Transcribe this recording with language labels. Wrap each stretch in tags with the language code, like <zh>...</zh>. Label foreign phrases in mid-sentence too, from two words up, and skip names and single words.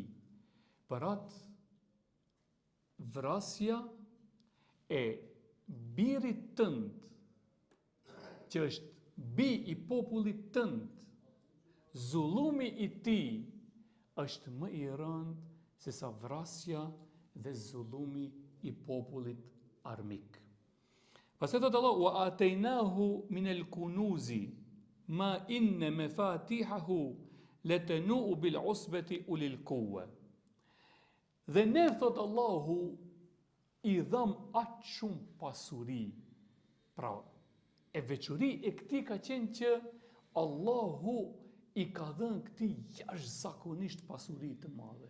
<sq>Për atë vrasja e birit tënd, që është bi i popullit tënd, zullumi i tij është më i rëndë se sa vrasja dhe zullumi i popullit armik. Pastaj thot Allah:</sq> <ar>"وآتيناه من الكنوز ما إن مفاتحه لتنوء بالعصبة أولي القوة."</ar> <sq>Dhe ne, thot Allahu, i dham aq shumë pasuri. Pra, e veçori e këtij ka qenë që Allahu i ka dhënë këtij jashtëzakonisht pasuri të madhe.</sq>